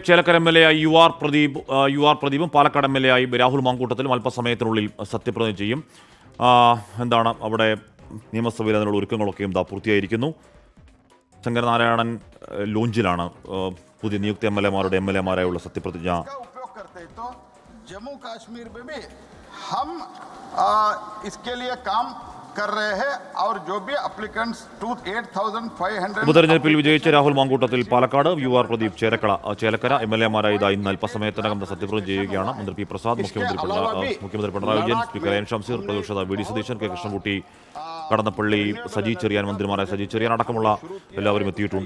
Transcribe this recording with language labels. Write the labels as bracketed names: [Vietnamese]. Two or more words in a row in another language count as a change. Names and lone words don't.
[Malayalam] ചേലക്കര എം എൽ എ ആയി യു ആർ പ്രദീപും പാലക്കാട് എം എൽ എ ആയി രാഹുൽ മാങ്കൂട്ടത്തിലും അല്പസമയത്തിനുള്ളിൽ സത്യപ്രതിജ്ഞ ചെയ്യും. എന്താണ് അവിടെ നിയമസഭയിൽ അതിനുള്ള ഒരുക്കങ്ങളൊക്കെയും പൂർത്തിയായിരിക്കുന്നു. ശങ്കരനാരായണൻ ലോഞ്ചിലാണ് പുതിയ നിയുക്ത എം എൽ എമാരായുള്ള സത്യപ്രതിജ്ഞ. [Hindi] जम्मू कश्मीर में भी हम इसके लिए काम कर रहे हैं और जो भी एप्लीकेंट्स 8,500 [Malayalam] ഉപതെരഞ്ഞെടുപ്പിൽ വിജയിച്ച രാഹുൽ മാങ്കൂട്ടത്തിൽ പാലക്കാട്, യു ആർ പ്രദീപ് ചേലക്കര എം എൽ എമാരായി ഇന്ന് അല്പസമയത്തിനകം സത്യപ്രതിജ്ഞ ചെയ്യുകയാണ്. മന്ത്രി പി പ്രസാദ്, മുഖ്യമന്ത്രി പിണറായി വിജയൻ, സ്പീക്കർ എൻ ഷംസീർ, പ്രതിപക്ഷ വി ഡി സതീശൻ, കെ കൃഷ്ണൻകുട്ടി, കടന്നപ്പള്ളി, സജി ചെറിയാൻ, മന്ത്രിമാരായ സജി ചെറിയാൻ അടക്കമുള്ള എല്ലാവരും എത്തിയിട്ടുണ്ട്.